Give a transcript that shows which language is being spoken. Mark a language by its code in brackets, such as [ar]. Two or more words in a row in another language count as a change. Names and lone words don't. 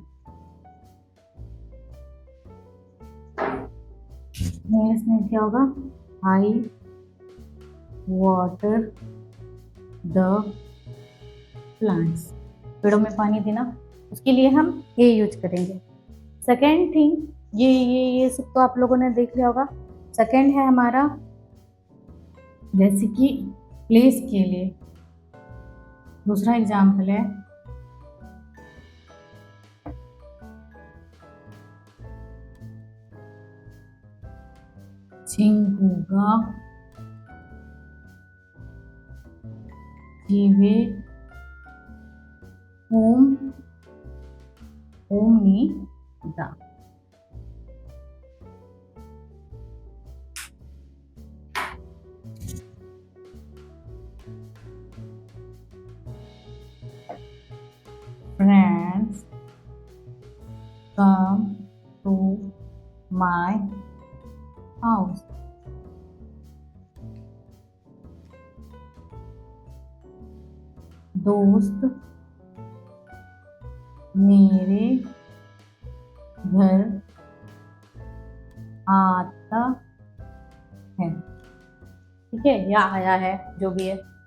[hi] इसमें क्या होगा, [en] I water the plants, [hi] पेड़ों में पानी देना, उसके लिए हम ये यूज करेंगे। [en] second thing, [hi] ये सब तो आप लोगों ने देख लिया होगा। सेकेंड है हमारा जैसे कि प्लेस के लिए, दूसरा एग्जाम्पल है [ko] 친구가 집에 옵니다. [en] Friends come to my house. [hi] दोस्त मेरे घर आता है, ठीक है, या आया है, जो भी है।